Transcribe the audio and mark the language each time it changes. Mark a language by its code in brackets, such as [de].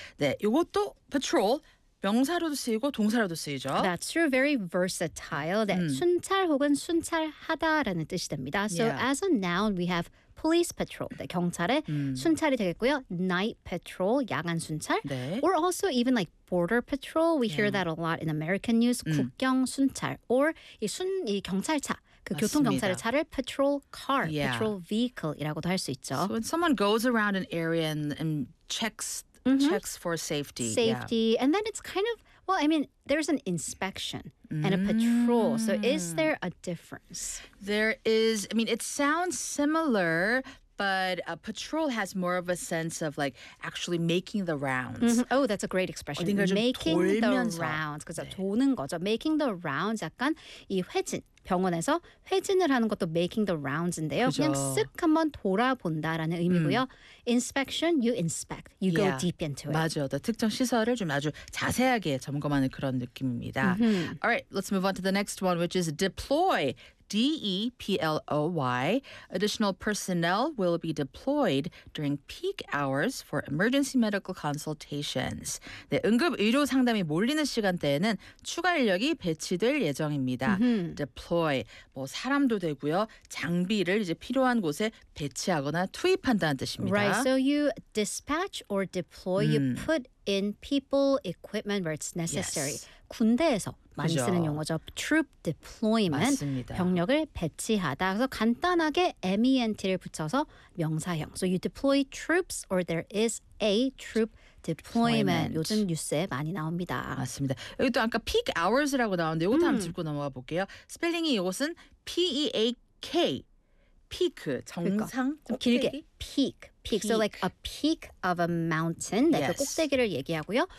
[ko] 네, 이것도 patrol. 명사로도 쓰이고 동사로도 쓰이죠. [en] That's true. Very versatile. 네. [ko] 순찰 혹은 순찰하다라는 뜻이 됩니다. [en] So as a noun, we have police patrol. [ko] 네, 경찰의 순찰이 되겠고요. [en] Night patrol, [ko] 야간 순찰. 네. [en] Or also even like border patrol. We hear that a lot in American news. [ko] 국경 순찰. [en] Or [ko] 이 경찰차. 그 교통 경찰의 차를 patrol car, patrol vehicle이라고도 할 수 있죠. [en] So when someone goes around an area and checks checks for safety. And then it's kind of, well, I mean, there's an inspection and a patrol. So is there a difference? There is, I mean, it sounds similar, but a patrol has more of a sense of like actually making the rounds. Oh, that's a great expression. Making the rounds. [ko] 그죠? 도는 거죠. [en] Making the rounds, 약간 이 회진. 병원에서 회진을 하는 것도 making the rounds인데요. [ko] 그죠. 그냥 쓱 한번 돌아본다라는 의미고요. [en] Inspection, you inspect. You go deep into it. [ko] 맞아요. 또 특정 시설을 좀 아주 자세하게 점검하는 그런 느낌입니다. [en] All right, let's move on to the next one, which is deploy. D-E-P-L-O-Y. Additional personnel will be deployed during peak hours for emergency medical consultations. [ko] 네, 응급 의료 상담이 몰리는 시간대에는 추가 인력이 배치될 예정입니다. Deploy. 뭐 사람도 되고요. 장비를 이제 필요한 곳에 배치하거나 투입한다는 뜻입니다. [en] Right. So you dispatch or deploy. You put in people, equipment where it's necessary. Yes. [ko] 군대에서 많이 그죠. 쓰는 용어죠. Troop deployment. 맞습니다. 병력을 배치하다. 그래서 간단하게 MENT를 붙여서 명사형. [en] So you deploy troops or there is a troop deployment. [ko] 요즘 뉴스에 많이 나옵니다. 맞습니다. 여기 또 아까 peak hours라고 나오는데 이것도 한번 짚고 넘어가 볼게요. 스펠링이 이것은 P-E-A-K. Peak. 정상. 그러니까. 길게. [en] Peak. Peak. So like a peak of a mountain. 네, [ko] 그 꼭대기를 얘기하고요.